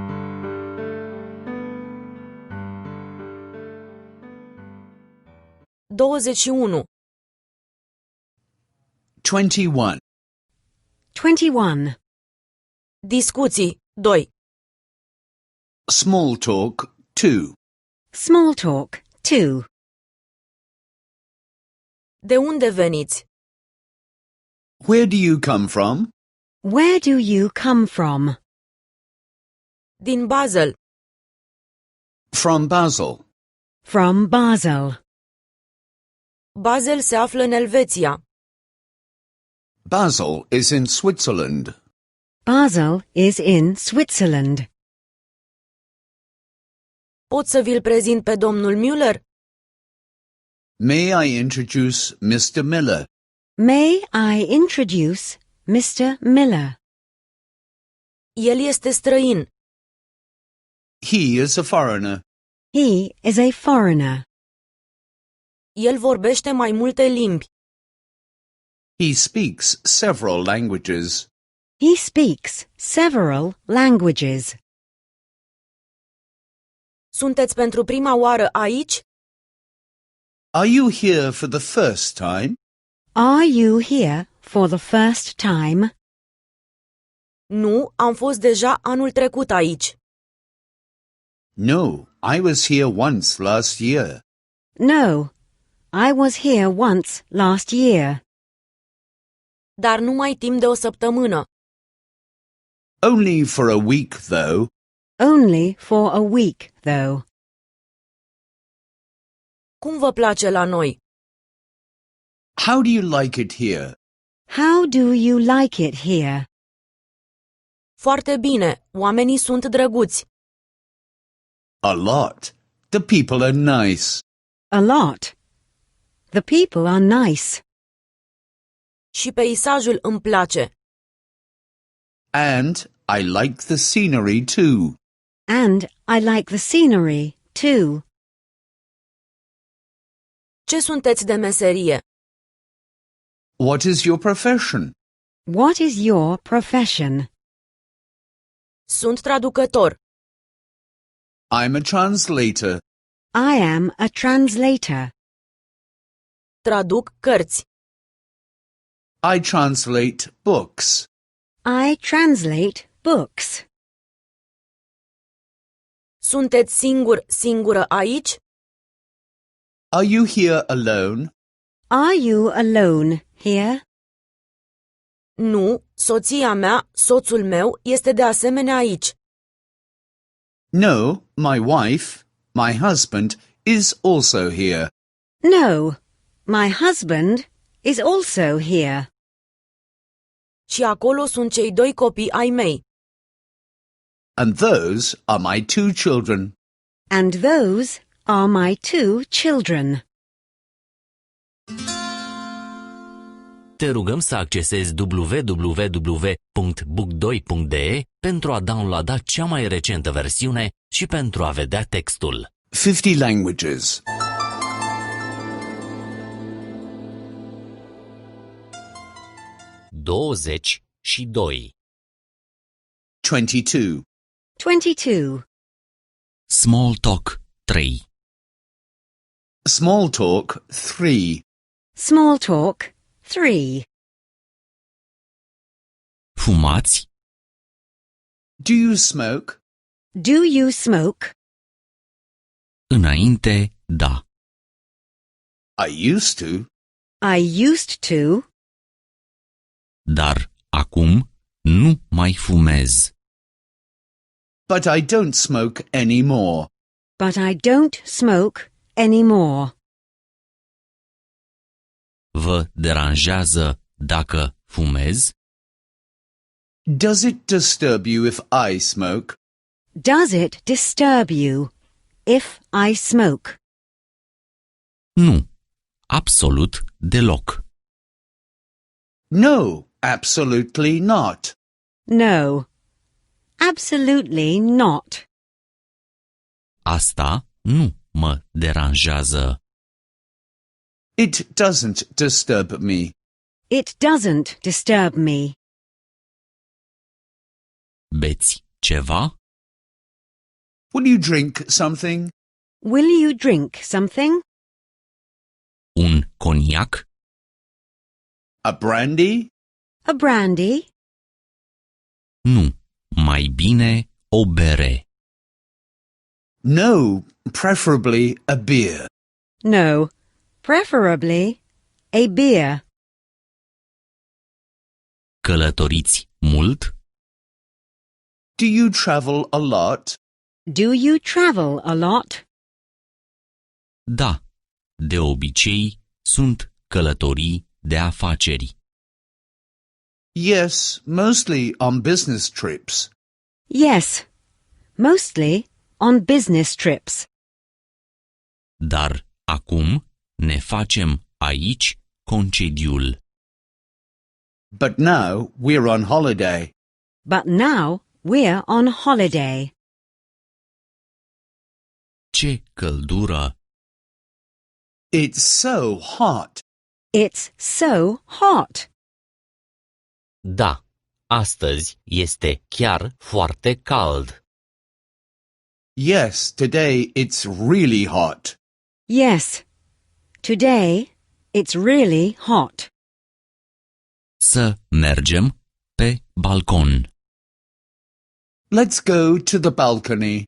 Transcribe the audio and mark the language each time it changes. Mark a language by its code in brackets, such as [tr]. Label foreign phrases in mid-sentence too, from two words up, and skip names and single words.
[ro] 21. 21. 21. Discuții 2. [en] Small talk 2. Small talk 2. [ro] De unde veniți? [en] Where do you come from? Where do you come from? [ro] Din Basel. [en] From Basel. From Basel. [ro] Basel se află în Elveția. [en] Basel is in Switzerland. Basel is in Switzerland. [ro] Pot să vi-l prezint pe domnul Müller? [en] May I introduce Mr. Miller? May I introduce Mr. Miller? [ro] El este străin. [en] He is a foreigner. He is a foreigner. [ro] El vorbește mai multe limbi. [en] He speaks several languages. He speaks several languages. [ro] Sunteți pentru prima oară aici? [en] Are you here for the first time? Are you here for the first time? [ro] Nu, am fost deja anul trecut aici. [en] No, I was here once last year. No, I was here once last year. [ro] Dar numai timp de o săptămână. [en] Only for a week, though. Only for a week, though. [ro] Cum vă place la noi? [en] How do you like it here? How do you like it here? [ro] Foarte bine, oamenii sunt drăguți. [en] A lot. The people are nice. A lot. The people are nice. [ro] Și peisajul îmi place. [en] And I like the scenery too. And I like the scenery, too. [ro] Ce sunteți de meserie? [en] What is your profession? What is your profession? [ro] Sunt traducător. [en] I'm a translator. I am a translator. [ro] Traduc cărți. [en] I translate books. I translate books. [ro] Sunteți singură aici? [en] Are you here alone? Are you alone here? [ro] Nu, soția mea, soțul meu, este de asemenea aici. [en] No, my wife, my husband, is also here. No, my husband is also here. [ro] Și acolo sunt cei 2 copii ai mei. [en] And those are my 2 children. And those are my 2 children. [ro] Te rugăm să accesezi www.book2.de pentru a downloada cea mai recentă versiune și pentru a vedea textul. [en] 50 languages. 22. 22. 22. Small talk 3. Small talk 3. Small talk 3. [ro] Fumați? [en] Do you smoke? Do you smoke? [ro] Înainte, da. [en] I used to. I used to. [ro] Dar acum nu mai fumez. [en] But I don't smoke anymore. But I don't smoke anymore. [ro] Vă deranjează dacă fumez? [en] Does it disturb you if I smoke? Does it disturb you if I smoke? [ro] Nu, absolut deloc. [en] No, absolutely not. No, absolutely not. [ro] Asta nu mă deranjează. [en] It doesn't disturb me. It doesn't disturb me. [ro] Beți ceva? [en] Will you drink something? Will you drink something? [ro] Un coniac? [en] A brandy? A brandy? [ro] Nu, mai bine o bere. [en] No, preferably a beer. No, preferably a beer. [ro] Călătoriți mult? [en] Do you travel a lot? Do you travel a lot? [ro] Da, de obicei sunt călătorii de afaceri. [en] Yes, mostly on business trips. Yes, mostly on business trips. [ro] Dar acum ne facem aici concediul. [en] But now we're on holiday. But now we're on holiday. [ro] Ce căldură! [en] It's so hot. It's so hot. [ro] Da, astăzi este chiar foarte cald. [en] Yes, today it's really hot. Yes, today it's really hot. [ro] Să mergem pe balcon. [en] Let's go to the balcony.